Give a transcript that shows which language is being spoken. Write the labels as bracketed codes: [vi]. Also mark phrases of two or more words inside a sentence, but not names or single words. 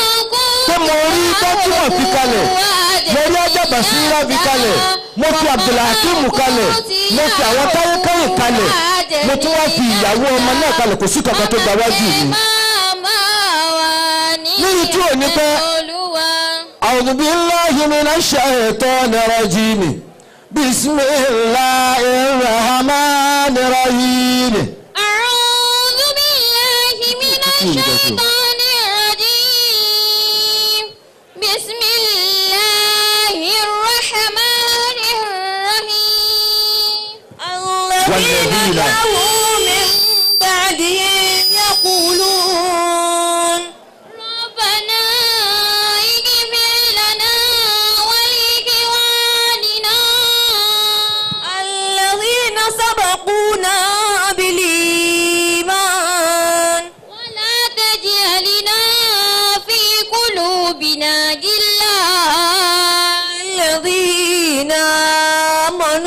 [yo] Pé mo rí dọ́kímọ̀ fi kalẹ̀, mo rí Ajaba Síra fi kalẹ̀, mo fi Abdulhakeem kalẹ̀, mo fi àwọn táyé kẹ́yìn kalẹ̀, mo tún wá fi ìyàwó ọmọ náà kalẹ̀ kò sí kankan tó gba wájú mi. Níbi tí ò ní pẹ́, [ar] أعوذ بالله من الشيطان الرجيم. بسم الله الرحمن الرحيم. أعوذ بالله من الشيطان الرجيم. بسم الله الرحمن الرحيم. الذين جاءوا من بعدهم يقولون ربنا اغفر لنا ولإخواننا الذين سبقونا بالإيمان ولا تجعل في قلوبنا غلا الذين آمنوا